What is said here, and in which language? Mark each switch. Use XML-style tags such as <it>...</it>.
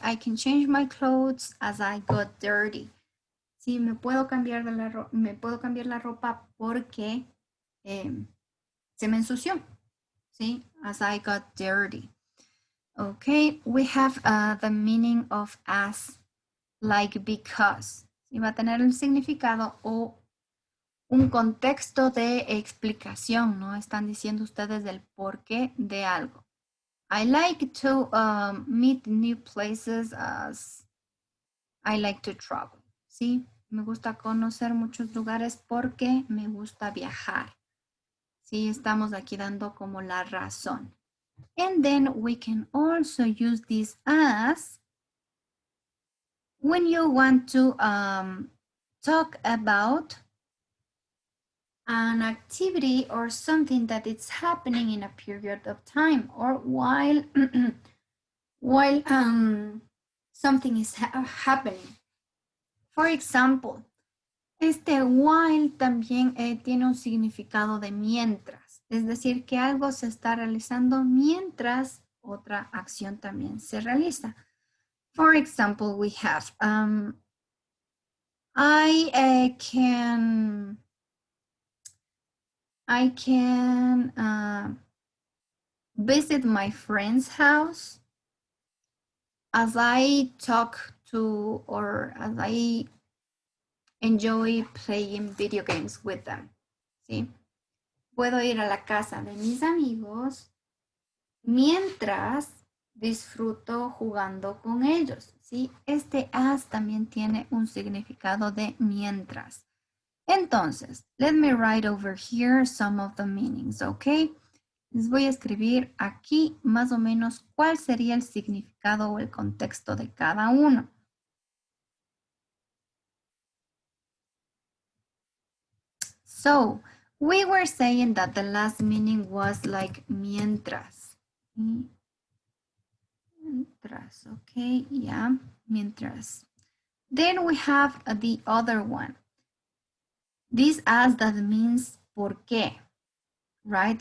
<en>I can change my clothes as I got dirty.</en> <es>Sí, me puedo cambiar la ropa porque se me ensució, ¿sí?</es> <en>As I got dirty. Okay, we have the meaning of as, like because.</en> <es>¿Sí? Va a tener un significado o un contexto de explicación, ¿no? Están diciendo ustedes del porqué de algo.</es> <en>I like to meet new places as I like to travel, ¿sí?</en> <es>Me gusta conocer muchos lugares porque me gusta viajar. Sí, estamos aquí dando como la razón.</es> <en>And then we can also use this as when you want to talk about an activity or something that is happening in a period of time or while something is happening. For example,</en> <es>este while también tiene un significado de mientras, es decir, que algo se está realizando mientras otra acción también se realiza.</es> <en>For example, we have I can visit my friend's house as I talk to or as I enjoy playing video games with them.</en> <es>¿Sí? Puedo ir a la casa de mis amigos mientras disfruto jugando con ellos. ¿Sí? Este as también tiene un significado de mientras.</es> <en>Entonces, let me write over here some of the meanings, ¿ok?</en> <es>Les voy a escribir aquí más o menos cuál sería el significado o el contexto de cada uno.</es> <en>So, we were saying that the last meaning was like mientras.</en> <es>Mientras, okay, yeah, mientras.</es> <en>Then we have the other one. This as that means por qué, right?</en>